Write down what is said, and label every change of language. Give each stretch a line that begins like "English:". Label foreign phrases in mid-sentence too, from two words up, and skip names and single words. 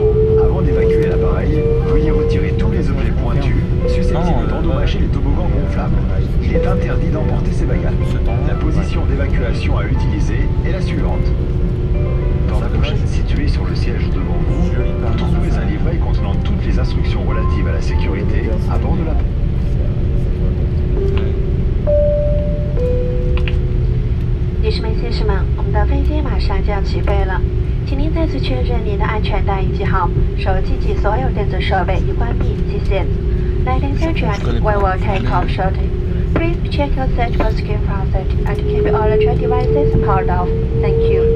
French: Avant d'évacuer l'appareil, veuillez retirer tous les objets pointus susceptibles d'endommager les toboggans gonflables. Il est interdit d'emporter ces bagages. La position d'évacuation à utiliser est la suivante. Dans la pochette située sur le siège devant vous, vous trouverez un livret contenant toutes les instructions relatives à la sécurité à bord de la...
Chinese: 女士们、先生们，我们的飞机马上就要起飞了，请您再次确认您的安全带已系好，手机及所有电子设备已关闭，谢谢。
English: Ladies and gentlemen, we will take off shortly. Please check your seatbelt secure fastened and keep all electronic devices powered off. Thank you.